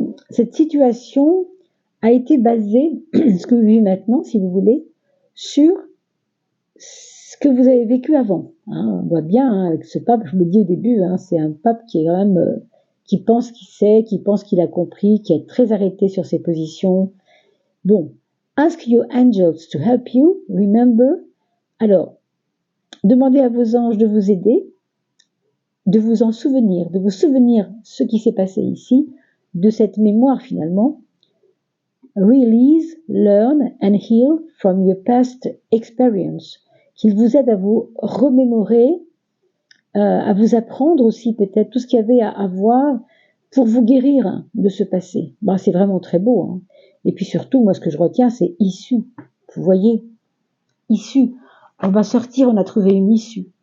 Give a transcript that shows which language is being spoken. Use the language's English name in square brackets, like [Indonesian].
[French] Cette situation a été basée, ce que vous vivez maintenant, si vous voulez, sur ce que vous avez vécu avant. On voit bien avec ce pape, je vous l'ai dit au début, c'est un pape qui est quand même, qui pense qu'il sait, qui pense qu'il a compris, qui est très arrêté sur ses positions. [English] Bon, ask your angels to help you, remember. [French] Alors, demandez à vos anges de vous aider, de vous en souvenir, de vous souvenir ce qui s'est passé ici, de cette mémoire finalement. [English] Release, learn and heal from your past experience. [French] Qu'il vous aide à vous remémorer, à vous apprendre aussi peut-être tout ce qu'il y avait à avoir pour vous guérir de ce passé. C'est vraiment très beau. Et puis surtout, moi ce que je retiens, c'est issue. Vous voyez, issue. On va sortir, on a trouvé une issue.